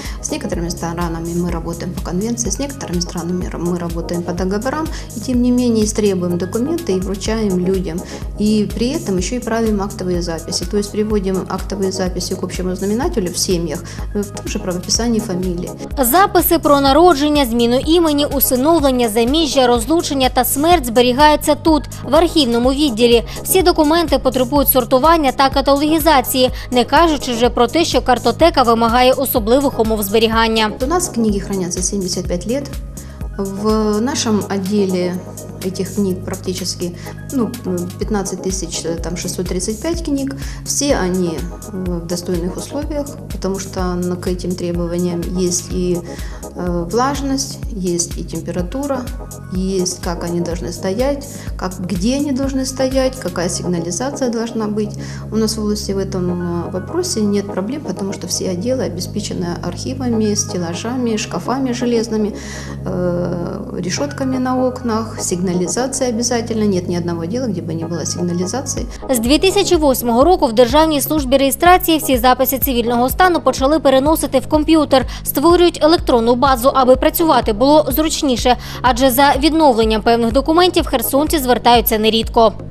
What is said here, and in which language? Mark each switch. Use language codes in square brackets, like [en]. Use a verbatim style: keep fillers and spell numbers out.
[ru] С некоторыми странами мы работаем по конвенции, с некоторыми странами мы работаем по договорам, и тем не менее истребуем документы и вручаем людям. И при этом еще и правим актовые записи, то есть приводим актовые записи к общему знаменателю в семьях, в том же правописании фамилии. [uk] Записи про народження, зміну імені, усиновлення, заміжжя, розлучення та смерть зберігаються тут, в архівному відділі. Всі документи потребують сортування та каталогізації, не кажучи вже про те, що картотека вимагає особливих умов зберігання. [ru] У нас книги храняться семьдесят пять років. [uk] В нашому відділі [ru] этих книг практически ну, пятнадцать тысяч шестьсот тридцать пять книг. Все они в достойных условиях, потому что к этим требованиям есть и влажность, есть и температура, есть как они должны стоять, как, где они должны стоять, какая сигнализация должна быть. У нас в области в этом вопросе нет проблем, потому что все отделы обеспечены архивами, стеллажами, шкафами железными, решетками на окнах, сигнализацией. [uk] Сигналізація обов'язково, немає ні одного діла, де б не було сигналізації. З дві тисячі восьмого року в Державній службі реєстрації всі записи цивільного стану почали переносити в комп'ютер, створюють електронну базу, аби працювати було зручніше, адже за відновленням певних документів херсонці звертаються нерідко.